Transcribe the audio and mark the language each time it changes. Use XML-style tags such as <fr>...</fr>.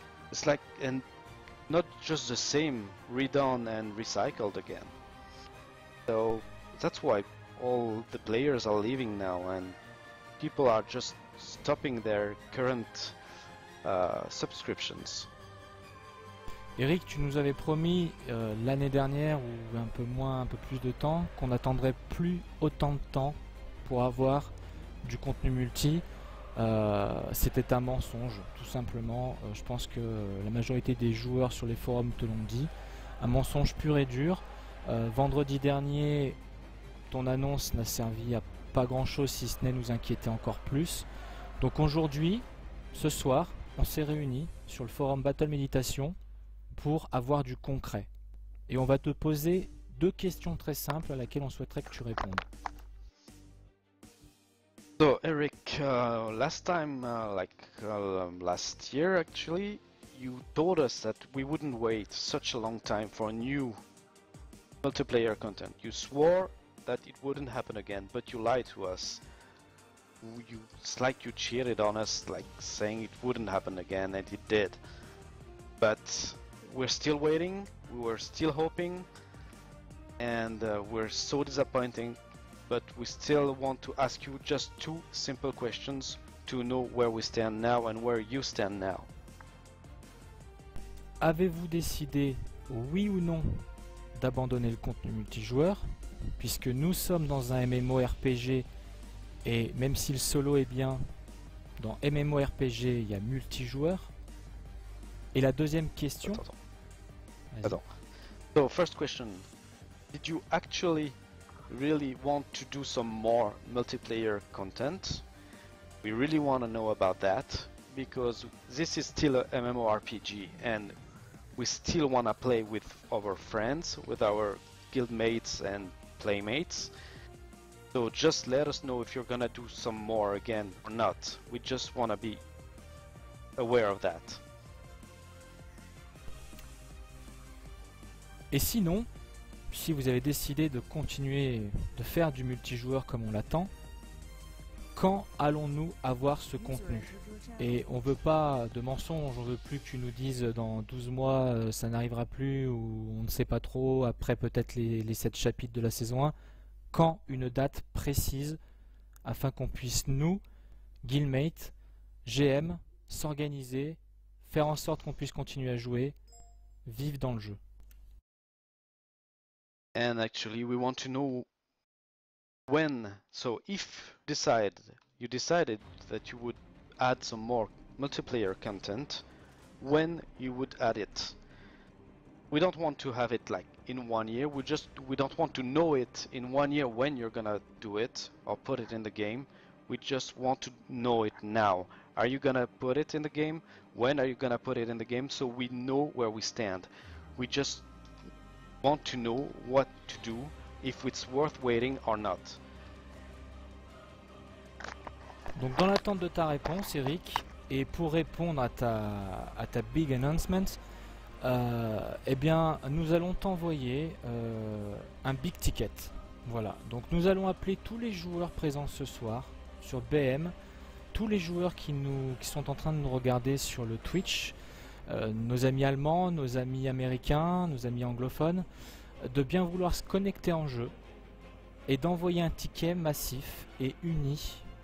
<en>It's like, and not just the same redone and recycled again. So that's why all the players are leaving now, and people are just stopping their current subscriptions.</en> <fr>Eric, tu nous avais promis l'année dernière, ou un peu plus de temps, qu'on n'attendrait plus autant de temps pour avoir du contenu multi. C'était un mensonge, tout simplement. Je pense que la majorité des joueurs sur les forums te l'ont dit. Un mensonge pur et dur. Vendredi dernier, ton annonce n'a servi à pas grand chose, si ce n'est nous inquiéter encore plus. Donc aujourd'hui, ce soir, on s'est réunis sur le forum Battle Méditation pour avoir du concret. Et on va te poser 2 questions très simples à laquelle on souhaiterait que tu répondes.</fr> <en>So Eric, last time, last year actually, you told us that we wouldn't wait such a long time for new multiplayer content. You swore that it wouldn't happen again, but you lied to us. It's like you cheated on us, like saying it wouldn't happen again, and it did. But we're still waiting, we were still hoping, and we're so disappointing. But we still want to ask you just 2 simple questions to know where we stand now and where you stand now.</en> <fr>Avez-vous décidé, oui ou non, d'abandonner le contenu multijoueur, puisque nous sommes dans un MMORPG, et même si le solo est bien, dans MMORPG il y a multijoueur. Et la deuxième question... Attends.</fr> <en>So first question, did you actually really want to do some more multiplayer content? We really want to know about that, because this is still a MMORPG, and we still want to play with our friends, with our guildmates and playmates. So just let us know if you're gonna do some more again or not. We just want to be aware of that.</en> <fr>Et sinon, si vous avez décidé de continuer de faire du multijoueur comme on l'attend, quand allons-nous avoir ce contenu? Et on veut pas de mensonges, on veut plus que tu nous dises dans 12 mois ça n'arrivera plus, ou on ne sait pas trop, après peut-être les 7 chapitres de la saison 1. Quand une date précise, afin qu'on puisse nous, guildmates, GM, s'organiser, faire en sorte qu'on puisse continuer à jouer, vivre dans le jeu.</fr> <en>And actually, we want to know when. So if you decided that you would add some more multiplayer content, when you would add it. We don't want to have it like in 1 year. We don't want to know it in 1 year when you're gonna do it or put it in the game. We just want to know it now. Are you gonna put it in the game? When are you gonna put it in the game? So we know where we stand. We just want to know what to do, if it's worth waiting or not.</en> <fr>Donc dans l'attente de ta réponse, Eric, et pour répondre à ta</fr> <en>big announcement,</en> <fr>eh bien nous allons t'envoyer un</fr> <en>big ticket.</en> <fr>Voilà, donc nous allons appeler tous les joueurs présents ce soir sur BM, tous les joueurs qui sont en train de nous regarder sur le Twitch, nos amis allemands, nos amis américains, nos amis anglophones, de bien vouloir se connecter en jeu et d'envoyer un ticket massif et uni</fr>